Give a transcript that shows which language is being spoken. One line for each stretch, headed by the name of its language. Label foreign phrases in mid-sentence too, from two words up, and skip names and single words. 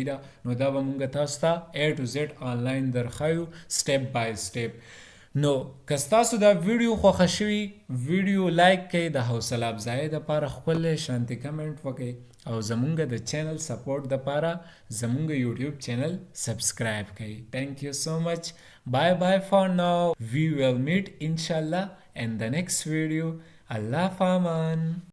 Pashto: ده نو دا به مونږ تاسو ته
English: A to Z
Pashto: آنلاین درښایو
English: step by step
Pashto: نو که ستاسو دا ویډیو خوښه شوي ویډیو لایک کړئ د حوصله افزایۍ دپاره ښکلی شانتې کمنټ وکړئ او زمونږ د چینل سپورټ دپاره زمونږ یوټیوب چینل سبسکرایب کړئ
English: thank you so much bye bye for now we will meet inshallah in the next video
Arabic: الله فامان